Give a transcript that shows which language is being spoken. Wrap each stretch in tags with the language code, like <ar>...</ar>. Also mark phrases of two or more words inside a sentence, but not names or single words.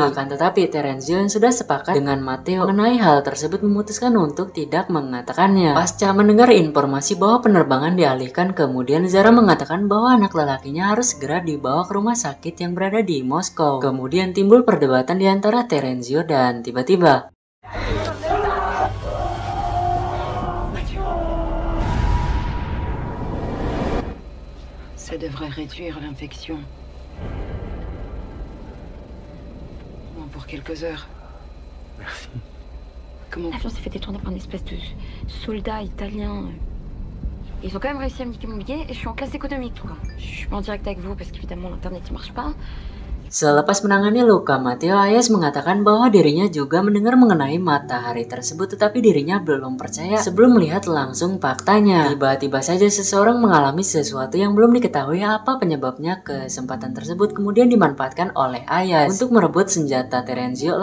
<id>Akan tetapi Terenzio yang sudah sepakat dengan Matteo mengenai hal tersebut memutuskan untuk tidak mengatakannya. Pasca mendengar informasi bahwa penerbangan dialihkan, kemudian Zara mengatakan bahwa anak lelakinya harus segera dibawa ke rumah sakit yang berada di Moskow. Kemudian timbul perdebatan di antara Terenzio dan tiba-tiba</id> <fr>Ça devrait réduire l'infection. Pour quelques heures. Merci. Comment l'avion s'est fait détourner par une espèce de soldat italien. Ils ont quand même réussi à me niquer mon billet et je suis en classe économique, quoi. Je suis pas en direct avec vous parce qu'évidemment l'internet ne marche pas.</fr> <id>Selepas menangani luka Matteo, Ayas mengatakan bahwa dirinya juga mendengar mengenai matahari tersebut, tetapi dirinya belum percaya sebelum melihat langsung faktanya. Tiba-tiba saja seseorang mengalami sesuatu yang belum diketahui apa penyebabnya. Kesempatan tersebut kemudian dimanfaatkan oleh Ayas untuk merebut senjata Terenzio.</id>